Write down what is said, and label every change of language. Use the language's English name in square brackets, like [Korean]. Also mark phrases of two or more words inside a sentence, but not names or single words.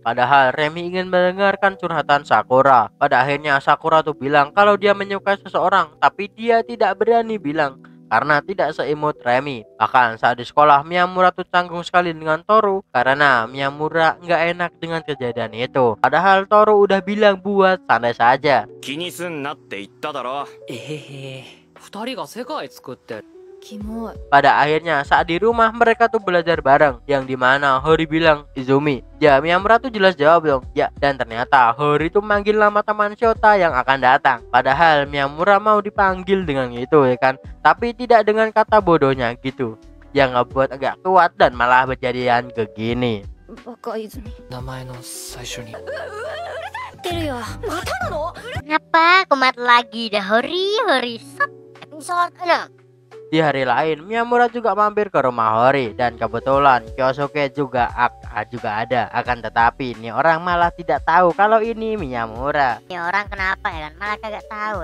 [Indonesian] Padahal Remi ingin mendengarkan curhatan Sakura. Pada akhirnya Sakura tuh bilang kalau dia menyukai seseorang, tapi dia tidak berani bilang karena tidak seimut Remi. Bahkan saat di sekolah Miyamura tuh canggung sekali dengan Toru karena Miyamura nggak enak dengan kejadian itu. Padahal Toru udah bilang buat santai saja. [Japanese] 気にすんなって言っただろ。2人が世界作ってキモい。 [Indonesian] Pada akhirnya saat di rumah mereka tuh belajar bareng, yang dimana Hori bilang Izumi. Ya Miyamura tuh jelas jawab dong ya, dan ternyata Hori tuh manggil nama teman Shota yang akan datang. Padahal Miyamura mau dipanggil dengan itu ya kan, tapi tidak dengan kata bodohnya gitu, yang ngebuat agak kuat dan malah berjadian ke gini. [Japanese] バカ泉。名前の最初にてるよ。またなの？ [Indonesian] Kenapa kumat lagi dah Hori sat episode 6. Di hari lain Miyamura juga mampir ke rumah Hori, dan kebetulan Kyosuke juga ada. Akan tetapi nih orang malah tidak tahu kalau ini Miyamura. Ini orang kenapa ya kan malah kagak tahu.